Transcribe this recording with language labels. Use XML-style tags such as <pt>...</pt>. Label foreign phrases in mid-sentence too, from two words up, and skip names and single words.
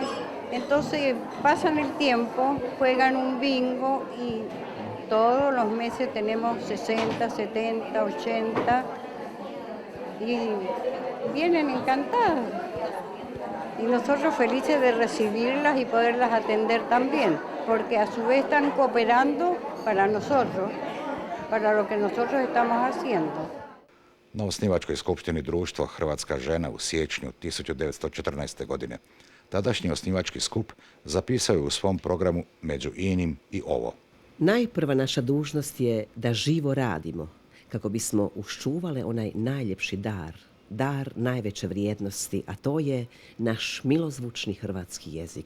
<es>Entonces pasan el tiempo, juegan un bingo y todos los meses tenemos 60, 70, 80 y vienen encantados. Y nosotros felices de recibirlas y poderlas atender también, porque a su vez están cooperando para nosotros, para lo que nosotros estamos haciendo.</es> <hr>Na osnivačkoj skupštini društva Hrvatska žena u siječnju 1914. godine tadašnji osnivački skup zapisao je u svom programu među inim i ovo. Najprva naša dužnost je da živo radimo, kako bismo uščuvale onaj najljepši dar najveće vrijednosti, a to je naš milozvučni hrvatski jezik.</hr>